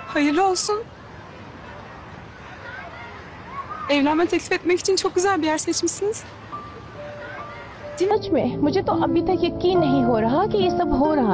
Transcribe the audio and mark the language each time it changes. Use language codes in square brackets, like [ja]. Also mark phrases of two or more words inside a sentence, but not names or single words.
[tr] Hayırlı olsun. Evlenme teklif etmek için çok güzel bir yer seçmişsiniz. [ur] سچ میں مجھے تو ابھی تک یقین نہیں ہو رہا کہ یہ سب ہو رہا ہے.